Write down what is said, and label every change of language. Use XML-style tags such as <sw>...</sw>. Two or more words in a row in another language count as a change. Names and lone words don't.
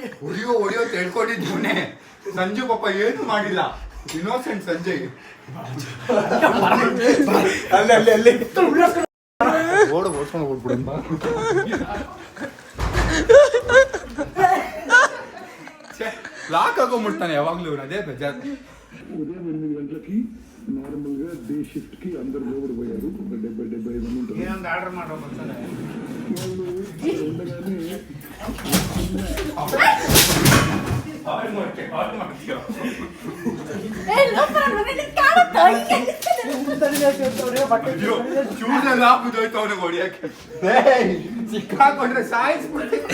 <kn>ಹೊಡಿಯೋ ಅಂತ ಹೇಳ್ಕೊಂಡಿದ್ದೀವನೇ ಸಂಜು ಪಾಪ ಏನು ಮಾಡಿಲ್ಲ ಇನ್ನೋಸೆಂಟ್ ಸಂಜಯ್ ಅಲ್ಲಿ ಓಡ್ಸ್ಕೊಂಡು ಹೋಗ್ಬಿಡ ಲಾಕ್ ಹಾಕೊಂಡ್ಬಿಡ್ತಾನೆ ಯಾವಾಗ್ಲೂ ಅದೇ ಬೇಜಾರು</kn> <te>ఉదయం 8 గంటలకి నార్మల్ గా డే షిఫ్ట్ కి అందరు లోపల పోయారు ఒక 70-75 మంది ఉంటారు</te> <kn>ఆర్డర్ ಮಾಡೋದು ಶೂಸ್ ಹಾಕುದೋಯ್ತು ಅವನಿಗೆ ಹೊಡಿಯಕ್ಕೆ ಸಿಕ್ಕಾಕೊಂಡ್ರೆ ಸಾಯಿಸ್ಬಿಡ್ತೀನಿ</kn>